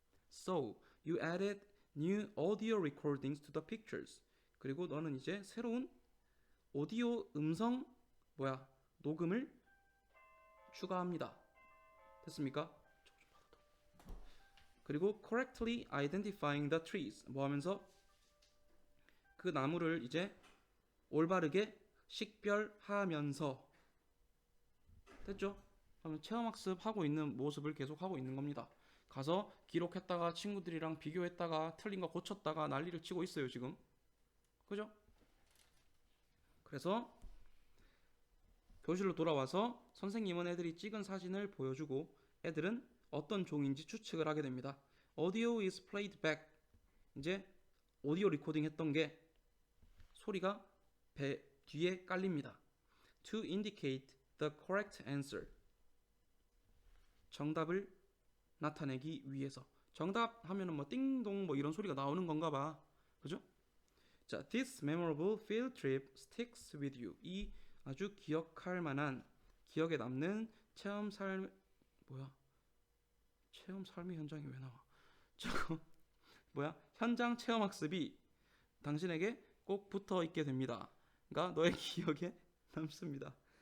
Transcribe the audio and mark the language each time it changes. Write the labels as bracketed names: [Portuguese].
[English] So you added new audio recordings to the pictures. [Korean] 그리고 너는 이제 새로운 오디오 음성 녹음을 추가합니다. 됐습니까? 그리고 [English] correctly identifying the trees. [Korean] 뭐 하면서 그 나무를 이제 올바르게 식별하면서. 됐죠? 그러면 체험학습 하고 있는 모습을 계속 하고 있는 겁니다. 가서 기록했다가 친구들이랑 비교했다가 틀린 거 고쳤다가 난리를 치고 있어요 지금. 그죠? 그래서 교실로 돌아와서 선생님은 애들이 찍은 사진을 보여주고 애들은 어떤 종인지 추측을 하게 됩니다. [English] Audio is played back. [Korean] 이제 오디오 리코딩 했던 게 소리가 뒤에 깔립니다. [English] To indicate the correct answer. [Korean] 정답을 나타내기 위해서. 정답 하면은 뭐 띵동 뭐 이런 소리가 나오는 건가 봐. 그죠? [English] 자, this memorable field trip sticks with you. [Korean] 이 아주 기억할 만한 기억에 남는 체험 삶의 현장이 왜 나와? 저거 현장 체험 학습이 당신에게 꼭 붙어 있게 됩니다. 그러니까 너의 기억에 남습니다.